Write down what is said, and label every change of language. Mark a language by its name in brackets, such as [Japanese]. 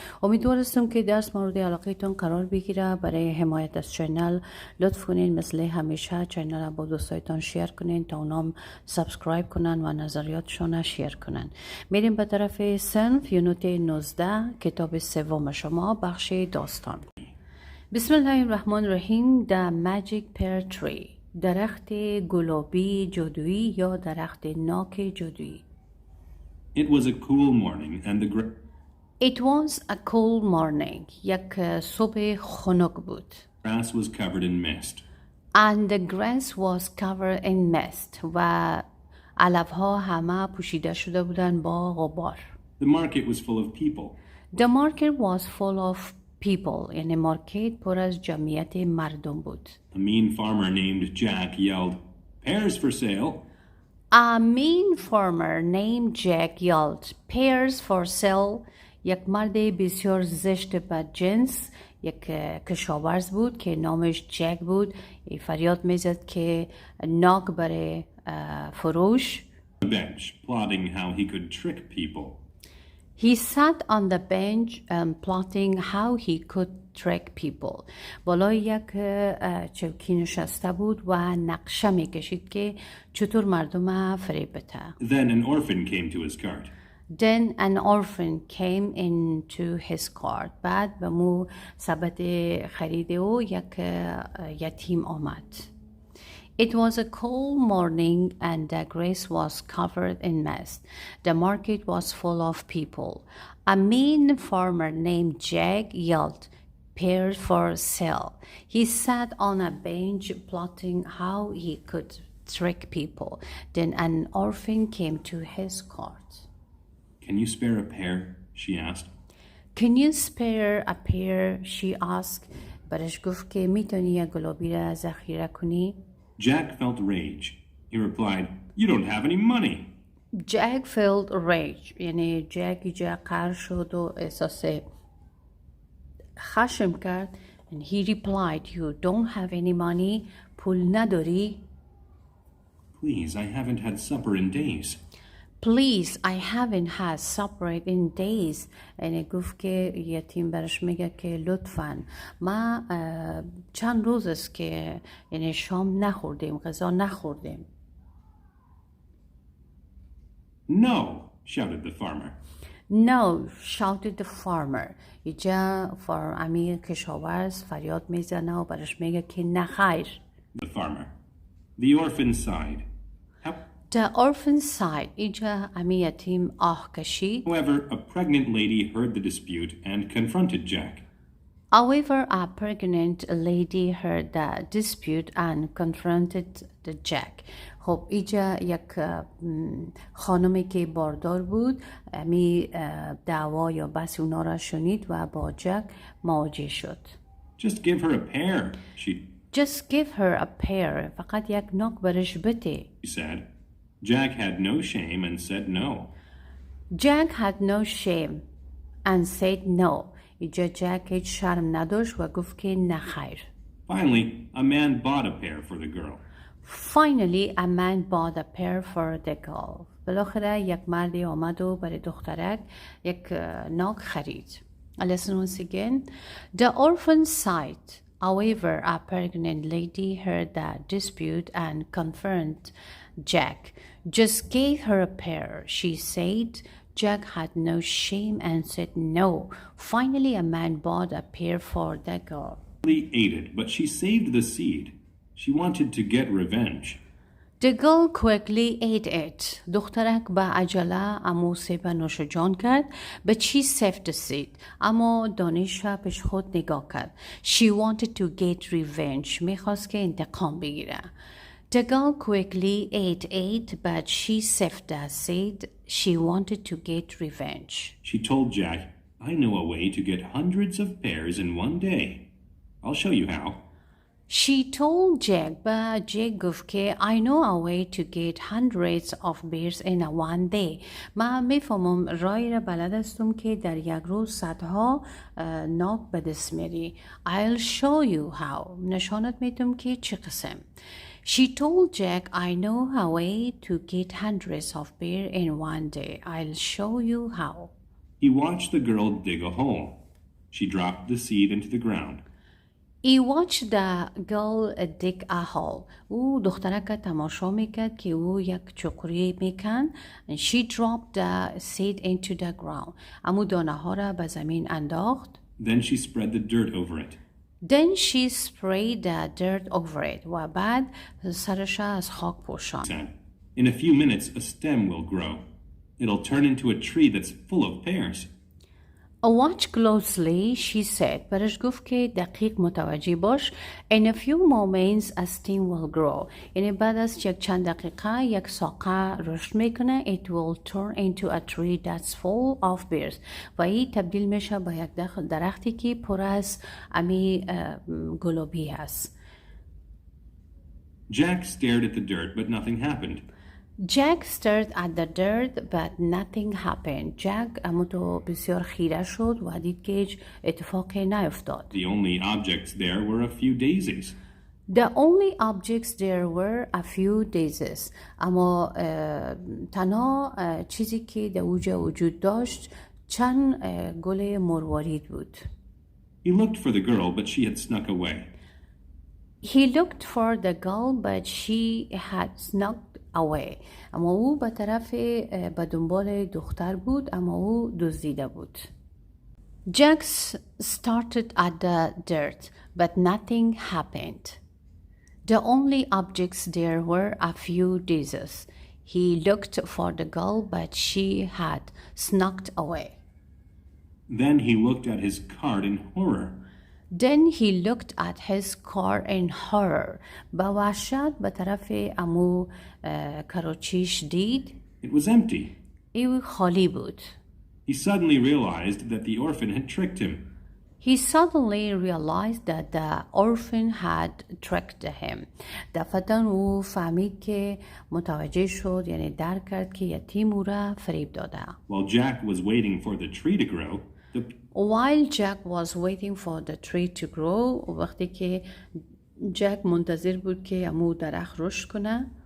[Persian] امیدوار هستم که درس مورد علاقه تون قرار بگیره. برای حمایت از چینل لطف کنین مثل همیشه چینل با دوستایتان شیر کنین تا اونام سابسکرایب کنن و نظریاتشون شیر کنن. میریم به طرف صنف یونت 19 کتاب سوم شما بخش داستان. بسم الله الرحمن الرحیم. [English] The Magic Pear Tree، [Persian] درخت گلابی جادویی یا درخت ناک جادویی. [English] It was a cool morning and It was a cool morning. یک صبح خنک بود. grass was covered in mist. And the grass was covered in mist. [Persian] و علفها همه پوشیده شده بودن با غبار. [English] The market was full of people. The market was full of people. [Persian] یعنی مارکت پر از جمعیت مردم بود. [English] A mean farmer named Jack yelled, "Pears for sale." A mean farmer named Jack yelled, "Pears for sale." [Persian] یک مرد بسیار زشت بدجنس، یک کشاورز بود که نامش جک بود، فریاد میزد که ناک برای فروش. [English] On the bench, plotting how he could trick people. He sat on the bench plotting how he could trick people. [Persian] بالای یک چوکی نشسته بود و نقشه میکشید که چطور مردم فریب بده. [English] Then an orphan came to his cart. Then an orphan came into his cart. [Persian] بعد به مو سبد خرید او یک یتیم آمد. [English] It was a cold morning and the grass was covered in mist. The market was full of people. A mean farmer named Jack yelled, "Pears for sale." He sat on a bench plotting how he could trick people. Then an orphan came to his cart. Can you spare a pear? She asked. Can you spare a pear? She asked. [Persian] برش گفت که میتونی یک گلابی را ذخیره کنی؟ [English] Jack felt rage. He replied, "You don't have any money." Jack felt rage. [Persian] یعنی جک قهر شد و احساس خشم کرد. [English] And he replied, "You don't have any money. [Persian] پول نداری؟ [English] Please, I haven't had supper in days. Please, I haven't had supper in days. [Persian] یعنی گفت که یتیم برش میگه که لطفاً ما چند روز است که یعنی شام نخوردیم، غذا نخوردیم. [English] No, shouted the farmer. No, shouted the farmer. [Persian] اینجا امیر کشاورز فریاد میزنه و برش میگه که نخیر. [English] The farmer. The orphan sighed. The orphan sighed. [Persian] اینجا امیر یتیم آه کشید. [English] However, a pregnant lady heard the dispute and confronted Jack. However, a pregnant lady heard the dispute and confronted the Jack. [Persian] خب اینجا یک خانمی که باردار بود می دعوا یا بحث اونا را شنید و با جک مواجه شد. [English] Just give her a pear, Just give her a pear. [Persian] فقط یک ناک برش بده. [English] she said. Jack had no shame and said no. Jack had no shame and said no. [Persian] اینجا جک هیچ شرم نداشت و گفت که نخیر. [English] Finally, a man bought a pear for the girl. Finally, a man bought a pear for the girl. [Persian] بالاخره یک مردی آمد و برای دخترک یک ناک خرید. [English] Listen once again. The orphan sighed. However, a pregnant lady heard the dispute and confronted Jack. Just gave her a pear, she said. Jack had no shame and said no. Finally, a man bought a pear for the girl. He ate it, but she saved the seed. She wanted to get revenge. The girl quickly ate it. [Persian] دخترک به عجله امو سیب نوش جان کرد. [English] But she saved the seed. [Persian] اما دانش پیش خود نگاه کرد. [English] She wanted to get revenge. [Persian] میخواست که انتقام بگیره. [English] The girl quickly ate it, but she saved the seed. She wanted to get revenge. She told Jack, "I know a way to get hundreds of pears in one day. I'll show you how." She told Jack [Persian] و جک گفت که [English] I know a way to get hundreds of bears in a one day. [Persian] من میفهمم راهی را بلد هستم که در یک روز صدها ناک به دست میاری. [English] I'll show you how. [Persian] نشانت میدم که چه قسم. [English] She told Jack I know a way to get hundreds of bears in one day. I'll show you how. He watched the girl dig a hole. She dropped the seed into the ground. He watched the girl dig a hole. [Persian] او دخترک تماشا میکرد که او یک چقری میکن. [English] She dropped the seed into the ground. [Persian] امو دانه ها را به زمین انداخت. [English] Then she spread the dirt over it. Then she sprayed the dirt over it. [Persian] و بعد سرش از خاک پوشاند. [English] Said, In a few minutes a stem will grow. It'll turn into a tree that's full of pears. Watch closely, she said. [Persian] برش گفت که دقیق متوجه باش. [English] In a few moments a stem will grow. [Persian] یعنی بعد از یک چند دقیقه یک ساقه رشد میکنه. [English] It will turn into a tree that's full of bears. [Persian] و این تبدیل میشه به یک درختی که پر از امی گلابی هست. [English] Jack stared at the dirt, but nothing happened. Jack stared at the dirt but nothing happened. [Persian] Jack امو بسیار خیره شد و دید که هیچ اتفاقی نیفتاد. [English] The only objects there were a few daisies. The only objects there were a few daisies. [Persian] اما تنها چیزی که در اوجا وجود داشت چند گل مروارید بود. [English] He looked for the girl, but she had snuck away. He looked for the girl but she had snuck away. [Persian] اما او به طرف به دنبال دختر بود اما او دزدیده بود. [English] Jack started at the dirt but nothing happened. The only objects there were a few daisies. He looked for the girl but she had snuck away. Then he looked at his card in horror. Then he looked at his car in horror. [Persian] با وحشت به طرف امو کراچیش دید. [English] It was empty. [Persian] او خالی بود. [English] He suddenly realized that the orphan had tricked him. He suddenly realized that the orphan had tricked him. [Persian] دفعتاً او فهمید که متوجه شد یعنی درک کرد که یتیم او را فریب داده. [English] While Jack was waiting for the tree to grow, While Jack was waiting for the tree to grow, [Persian] وقتی که جک منتظر بود که امو درخت رشد کنه.